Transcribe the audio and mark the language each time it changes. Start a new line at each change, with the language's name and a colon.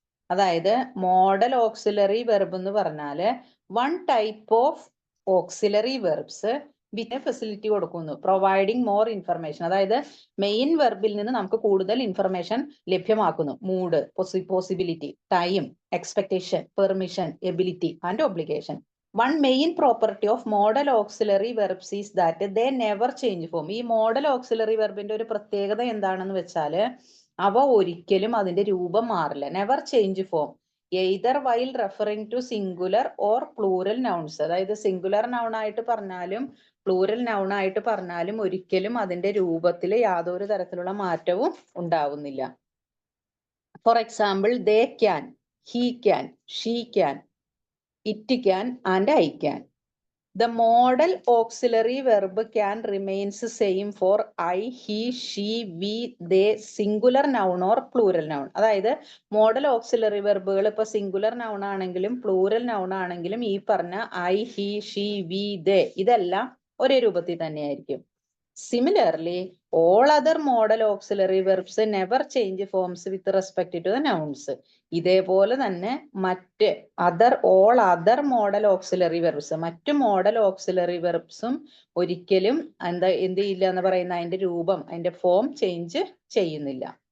English: അതായത് modal auxiliary verb
Malayalam: എന്ന് പറഞ്ഞാല്
English: one type of auxiliary verbs with facility
Malayalam: കൊടുക്കുന്നു,
English: Providing more information.
Malayalam: അതായത് മെയിൻ വെർബിൽ നിന്ന് നമുക്ക് കൂടുതൽ ഇൻഫർമേഷൻ ലഭ്യമാക്കുന്നു.
English: Mood, possibility, time, expectation, permission, ability and obligation. One main property of modal auxiliary verbs is that they never change form.
Malayalam: ഈ modal auxiliary verbന്റെ ഒരു പ്രത്യേകത എന്താണെന്ന് വെച്ചാൽ അവ ഒരിക്കലും അതിന്റെ രൂപം മാറില്ല.
English: Never change form. Either while referring to singular or plural nouns.
Malayalam: അതായത് സിംഗുലർ noun ആയിട്ട് പറഞ്ഞാലും പ്ലൂറൽ noun ആയിട്ട് പറഞ്ഞാലും ഒരിക്കലും അതിന്റെ രൂപത്തിൽ യാതൊരു തരത്തിലുള്ള മാറ്റവും ഉണ്ടാവുന്നില്ല.
English: For example, they can, he can, she can, it can and I can. The modal auxiliary verb can remains same for I, he, she, we, they, singular noun or plural noun.
Malayalam: അതായത് modal auxiliary വെർബുകൾ ഇപ്പൊ singular noun ആണെങ്കിലും plural noun ആണെങ്കിലും ഈ പറഞ്ഞ I, he, she, we, they ഇതെല്ലാം ഒരേ രൂപത്തിൽ തന്നെയായിരിക്കും.
English: Similarly, all other modal auxiliary verbs never change forms with respect to the nouns.
Malayalam: ഇതേപോലെ തന്നെ മറ്റ്
English: all other modal auxiliary verbs
Malayalam: മറ്റു modal auxiliary verbsഉം ഒരിക്കലും എന്ത് ചെയ്യില്ല എന്ന് പറയുന്ന അതിന്റെ രൂപം അതിന്റെ ഫോം ചേഞ്ച് ചെയ്യുന്നില്ല.